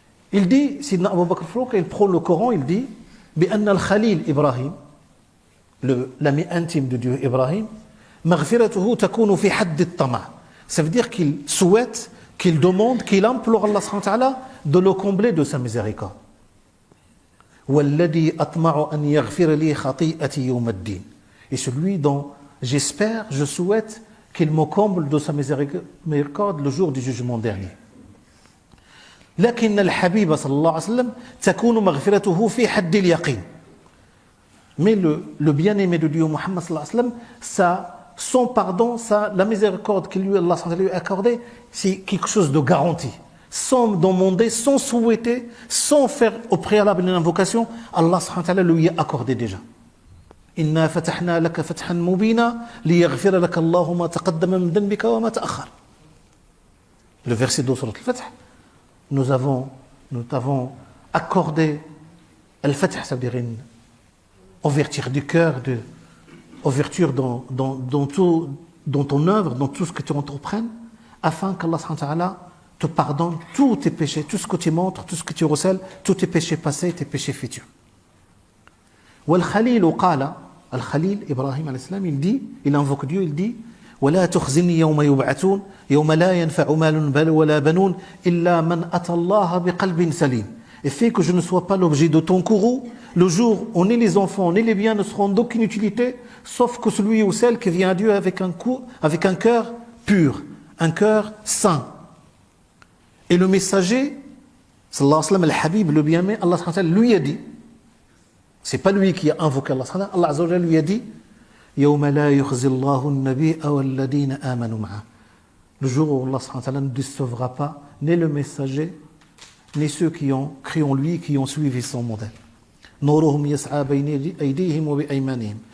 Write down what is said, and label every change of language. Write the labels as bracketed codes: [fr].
[fr] Il dit, Sidna Abu Bakr Frouq, il prend le Coran, il dit [ar] بأن الخليل إبراهيم, [fr] l'ami intime de Dieu Ibrahim, [ar] مغفرته تكون في حد الطمع. [fr] Ça veut dire qu'il souhaite, qu'il demande, qu'il implore Allah subhanahu wa ta'ala de le combler de sa miséricorde. [ar] والذي أطمع أن يغفر لي خطيئتي يوم الدين. [fr] Et celui dont j'espère, je souhaite qu'il me comble de sa miséricorde le jour du jugement dernier. [ar] لكن الحبيب صلى الله عليه وسلم تكون مغفرته في حد اليقين. [fr] Mais le bien-aimé de Dieu, Muhammad sallallahu alayhi wa sallam, son pardon, la miséricorde qu'il lui a accordée, c'est quelque chose de garanti. Sans demander, sans souhaiter, sans faire au préalable une invocation, Allah subhanahu wa ta'ala lui a accordé déjà. [ar] إنا فتحنا لك فتحا مبينا ليغفر لك الله ما تقدم من ذنبك وما تأخر. [fr] Le verset de Surat al-Fath, nous t'avons accordé al-Fath, c'est-à-dire une ouverture du cœur, ouverture dans ton œuvre, dans tout ce que tu entreprennes, afin qu'Allah subhanahu wa ta'ala te pardonne tous tes péchés, tout ce que tu montres, tout ce que tu recèles, tous tes péchés passés, tes péchés futurs. [ar] والخليل قال, Al-Khalil, Ibrahim alayhi salam, [fr] il invoque Dieu, il dit [ar] ولا تخزني يوم يبعثون يوم لا ينفع مال ولا بنون إلا من أتى الله بقلب سليم. [fr] Et fait que je ne sois pas l'objet de ton courroux le jour où ni les enfants ni les biens ne seront d'aucune utilité, sauf que celui ou celle qui vient à Dieu avec un cœur pur, un cœur saint. Et le messager, sallallahu alayhi wa sallam, al-Habib, le bien-aimé, Allah subhanahu wa ta'ala lui a dit, c'est pas lui qui a invoqué Allah subhanahu wa ta'ala, Allah azza wa jalla lui a dit [ar] يوم لا يخزي الله النبي والذين آمنوا معه. [fr] Le jour où Allah subhanahu wa ta'ala ne décevra pas ni le messager ni ceux qui ont cru en lui, qui ont suivi son modèle. [ar] نورهم يسعى بين أيديهم وبأيمانهم.